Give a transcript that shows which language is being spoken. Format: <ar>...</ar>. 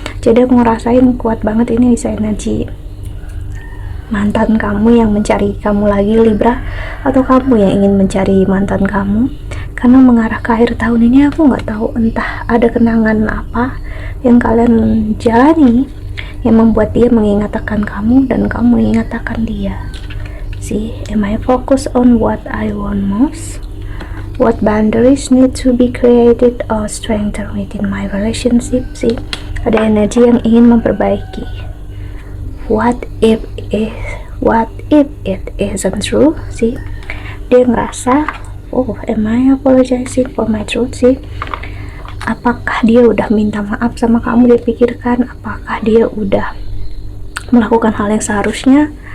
<id>Jadi aku ngerasain kuat banget ini bisa energi mantan kamu yang mencari kamu lagi Libra, atau kamu yang ingin mencari mantan kamu, karena mengarah ke akhir tahun ini aku nggak tahu entah ada kenangan apa yang kalian jalani yang membuat dia mengingat akan kamu dan kamu mengingat akan dia.</id> <en>Am I focused on what I want most? What boundaries need to be created or strengthened within my relationship?</en> <id>Ada energi yang ingin memperbaiki.</id> <en>What if it isn't true?</en> <id>Dia ngerasa,</id> <en>am I apologizing for my truth?</en> <id>Apakah dia udah minta maaf sama kamu? Dia pikirkan apakah dia udah melakukan hal yang seharusnya.</id>